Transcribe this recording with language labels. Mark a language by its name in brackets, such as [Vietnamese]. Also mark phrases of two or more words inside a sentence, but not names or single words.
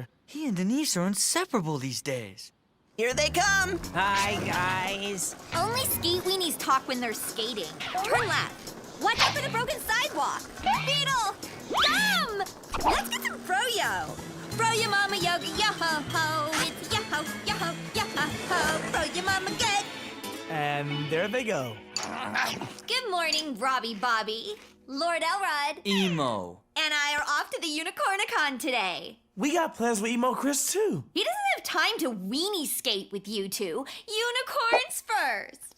[English] He and Denise are inseparable these days. Here they come. Hi, guys. Only skate weenies talk when they're skating. Turn left. Watch out for the broken sidewalk. Beetle! Come! Let's get some froyo. Froyo mama yoga, yo-ho-ho. It's yo-ho, yo-ho, yo-ho-ho. Froyo mama good. And there they go. Good morning, Robbie Bobby. Lord Elrod Emo. and I are off to the Unicornicon today. We got plans with Emo Crys too. He doesn't have time to weenie skate with you two. Unicorns first.